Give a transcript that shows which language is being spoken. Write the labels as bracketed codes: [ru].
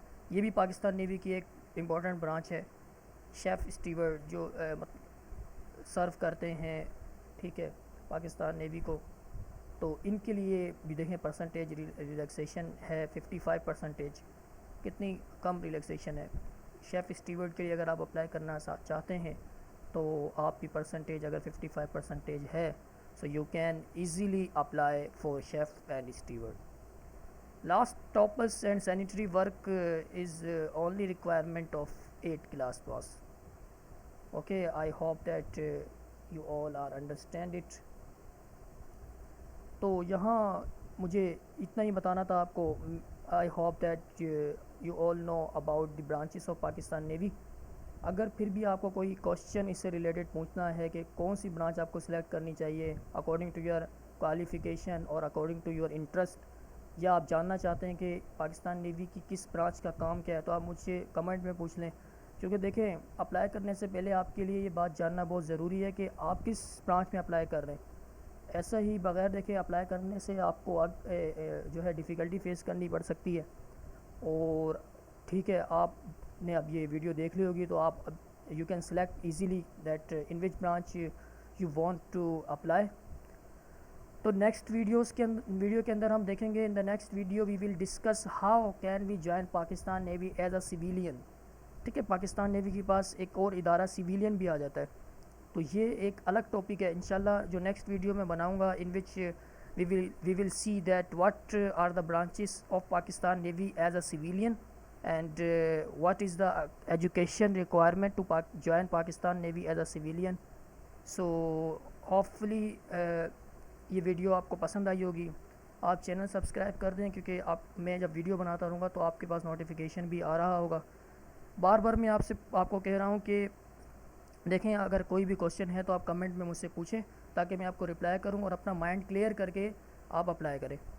[ur] یہ بھی پاکستان نیوی کی ایک امپورٹنٹ برانچ ہے. شیف اسٹیورڈ جو سرو کرتے ہیں, ٹھیک ہے, پاکستان نیوی کو, تو ان کے لیے بھی دیکھیں پرسنٹیج ریلیکسیشن ہے 55%. کتنی کم ریلیکسیشن ہے. شیف اسٹیورڈ کے لیے اگر آپ اپلائی کرنا چاہتے ہیں تو آپ کی پرسنٹیج اگر 55% ہے, [en] so you can easily apply for chef and steward. Last toppers and sanitary work is only requirement of 8 class pass. Okay, I hope that you all are understand it. [ur] تو یہاں مجھے اتنا ہی بتانا تھا آپ کو. [en] I hope that you all know about the branches of Pakistan Navy. [ur] اگر پھر بھی آپ کو کوئی کوشچن اس سے ریلیٹڈ پوچھنا ہے کہ کون سی برانچ آپ کو سلیکٹ کرنی چاہیے [en] according to your qualification اور according to your interest, [ur] یا آپ جاننا چاہتے ہیں کہ پاکستان نیوی کی کس برانچ کا کام کیا ہے, تو آپ مجھ سے کمنٹ میں پوچھ لیں. کیونکہ دیکھیں, اپلائی کرنے سے پہلے آپ کے لیے یہ بات جاننا بہت ضروری ہے کہ آپ کس برانچ میں اپلائی کر رہے ہیں. ایسا ہی بغیر دیکھے اپلائی کرنے سے آپ کو جو ہے ڈیفیکلٹی فیس کرنی پڑ سکتی ہے. اور ٹھیک ہے, آپ نے اب یہ ویڈیو دیکھ لی ہوگی تو آپ [en] You can select easily that in which branch you want to apply. [ur] تو نیکسٹ ویڈیو کے اندر ہم دیکھیں گے. [en] In the next video we will discuss how can we join Pakistan Navy as a civilian. [ur] ٹھیک ہے, پاکستان نیوی کے پاس ایک اور ادارہ سویلین بھی آ جاتا ہے, تو یہ ایک الگ ٹاپک ہے. انشاءاللہ جو نیکسٹ ویڈیو میں بناؤں گا, [en] In which we will see that what are the branches of Pakistan Navy as a civilian, and what is the education requirement to join Pakistan Navy as a civilian. So hopefully [ur] یہ video آپ کو پسند آئی ہوگی. آپ channel subscribe کر دیں کیونکہ میں جب ویڈیو بناتا رہوں گا تو آپ کے پاس نوٹیفیکیشن بھی آ رہا ہوگا. بار بار میں آپ کو کہہ رہا ہوں کہ دیکھیں اگر کوئی بھی کوشچن ہے تو آپ کمنٹ میں مجھ سے پوچھیں تاکہ میں آپ کو رپلائی کروں اور اپنا مائنڈ کلیئر کر کے آپ اپلائی کریں.